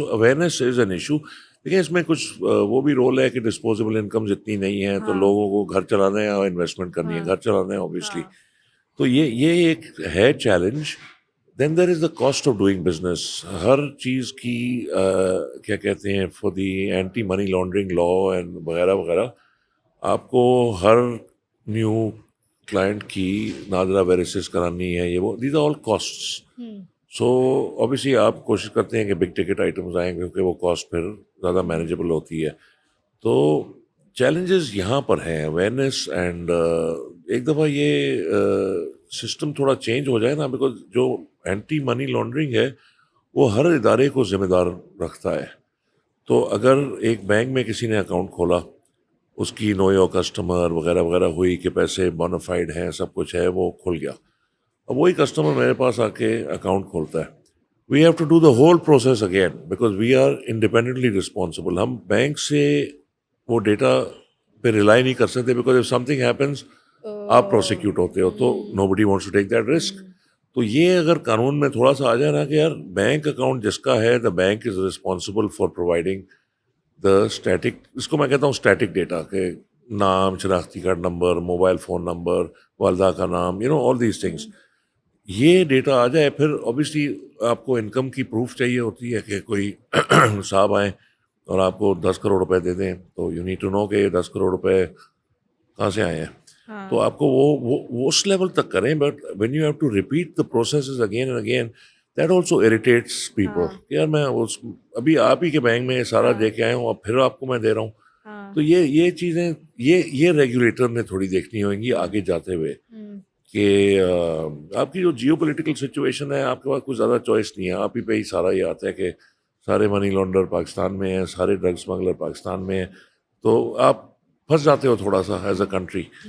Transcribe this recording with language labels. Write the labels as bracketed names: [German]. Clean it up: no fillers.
[English] So awareness is an issue. [Urdu] دیکھیں اس میں کچھ وہ بھی رول ہے کہ ڈسپوزیبل انکمز اتنی نہیں ہیں, تو لوگوں کو گھر چلانا ہے اور انویسٹمنٹ کرنی ہے, گھر چلانا ہے اوبیسلی. تو یہ ایک ہے challenge. [English] Then there is the cost of doing business. [Urdu] ہر چیز کی کیا کہتے ہیں for the anti money laundering law and وغیرہ وغیرہ, آپ کو ہر نیو کلائنٹ کی نادرا ویریسز کرانی ہے, یہ وہ, [English] These are all costs. [Urdu] So obviously آپ کوشش کرتے ہیں کہ بگ ٹکٹ آئٹمز آئیں کیونکہ وہ کاسٹ پھر زیادہ مینیجیبل ہوتی ہے. تو چیلنجز یہاں پر ہیں اویئرنیس. اینڈ ایک دفعہ یہ سسٹم تھوڑا چینج ہو جائے نا, بیکاز جو اینٹی منی لانڈرنگ ہے وہ ہر ادارے کو ذمہ دار رکھتا ہے. تو اگر ایک بینک میں کسی نے اکاؤنٹ کھولا, اس کی نو یور کسٹمر وغیرہ وغیرہ ہوئی کہ پیسے بونافائڈ ہیں, سب کچھ ہے, وہ کھل گیا. اب وہی کسٹمر میرے پاس آ کے اکاؤنٹ کھولتا ہے. [English] We have to do the whole process again because we are independently responsible. [Urdu] ہم بینک سے وہ ڈیٹا پہ ریلائی نہیں کر سکتے, because if some thing happens آپ پروسیکیوٹ ہوتے ہو, تو [English] Nobody wants to take that risk. [Urdu] تو یہ اگر قانون میں تھوڑا سا آ جائے نا کہ یار بینک اکاؤنٹ جس کا ہے, [English] the bank is responsible for providing the static, [Urdu] اس کو میں کہتا ہوں اسٹیٹک ڈیٹا, کہ نام, شناختی card number, mobile phone number, والدہ کا نام, [English] All these things. [Urdu] یہ ڈیٹا آ جائے, پھر اوبیسلی آپ کو انکم کی پروف چاہیے ہوتی ہے کہ کوئی صاحب آئیں اور آپ کو 10 کروڑ روپے دے دیں, تو [English] you need to know [Urdu] کہ یہ 10 کروڑ روپے کہاں سے آئے ہیں. تو آپ کو وہ اس لیول تک کریں. [English] But when you have to repeat the processes again and again, that also irritates people. [Urdu] یار میں ابھی آپ ہی کے بینک میں سارا دے کے آیا ہوں, اب پھر آپ کو میں دے رہا ہوں. تو یہ چیزیں یہ ریگولیٹر نے تھوڑی دیکھنی ہوئیں گی آگے جاتے ہوئے, کہ آپ کی جو جیو پولیٹیکل سچویشن ہے, آپ کے پاس کچھ زیادہ چوائس نہیں ہے. آپ ہی پہ ہی سارا یہ آتا ہے کہ سارے منی لانڈر پاکستان میں ہیں, سارے ڈرگ اسمگلر پاکستان میں ہیں, تو آپ پھنس جاتے ہو تھوڑا سا [English] As a country.